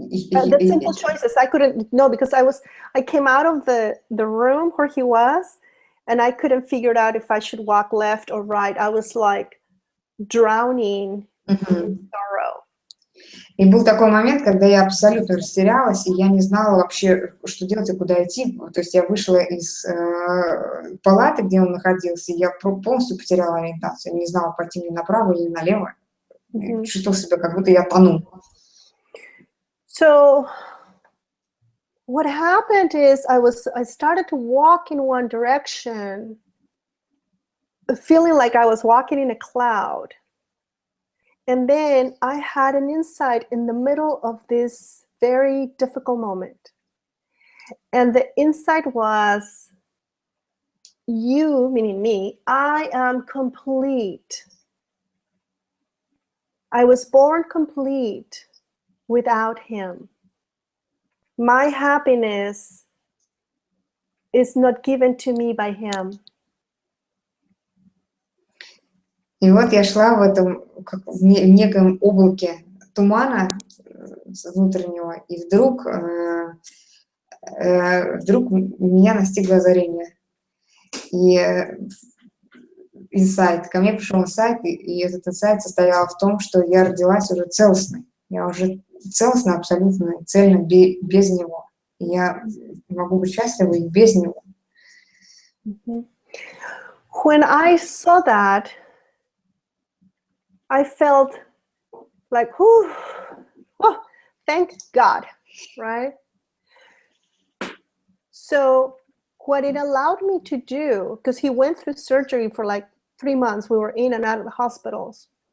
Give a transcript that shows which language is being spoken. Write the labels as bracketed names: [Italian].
[English] The simple choices I couldn't know, because I came out of the room where he was, and I couldn't figure out if I should walk left or right. I was like drowning in sorrow. [Russian] И был такой момент, когда я абсолютно растерялась, и я не знала вообще, что делать и куда идти. То есть я вышла из палаты, где он находился, и я полностью потеряла ориентацию. Не знала, пойти ли направо или налево. Чувствовала себя, как будто я тону. [English] So what happened is I started to walk in one direction, feeling like I was walking in a cloud. And then I had an insight in the middle of this very difficult moment. And the insight was, you, meaning me, I am complete. I was born complete without him. My happiness is not given to me by him. [Russian] И вот я шла в этом, как в неком облаке тумана внутреннего, и вдруг меня настигло озарение. И инсайт, ко мне пришел инсайт, и этот инсайт состоял в том, что я родилась уже целостной. Я уже целостна абсолютно, цельно, без него. И я могу быть счастлива и без него. [English] When I saw that, I felt like, oh, thank God, right? So what it allowed me to do, because he went through surgery for like 3 months, we were in and out of the hospitals.